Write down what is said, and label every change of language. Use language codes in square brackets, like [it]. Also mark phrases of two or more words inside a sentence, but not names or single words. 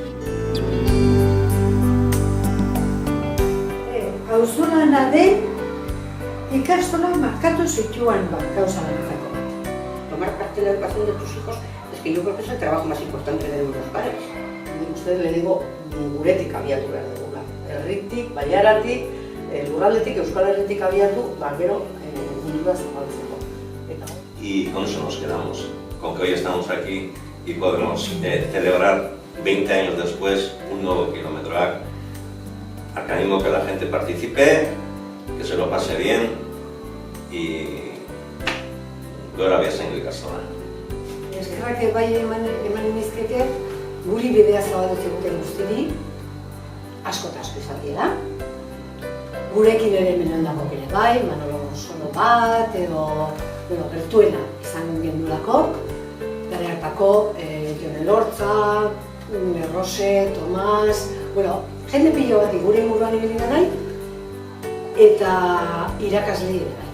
[eu] Auzolana den ikastola markatu zituan gauza batzako. [es] Tomar parte de la educación de tus hijos es que yo creo que es el trabajo más importante que tenemos los padres. [eu] Nik uste lehenengo guretik abiatu behar dugula. Herritik, baiaratik, lurraldetik, Euskal Herritik abiatu, gero mundura zabaltzeko. [es] Y con eso nos quedamos, con que hoy estamos aquí y podemos celebrar 20 años después un nuevo kilómetro A. Animo que la gente participe, que se lo pase bien y [eu] gora beasaingo ikastola. Eskerrak bai eman nizkete, guri bidea zabaldu ziguten guztiri, asko eta asko izan dira. Gurekin ere hemen dago ere bai, Manolo Solo bat edo gertuena izan gendulako, gare hartako Jon Elortza, Rose, Tomas, jende pilo bat gure inguruan ibili da nahi, eta irakasle ere bai.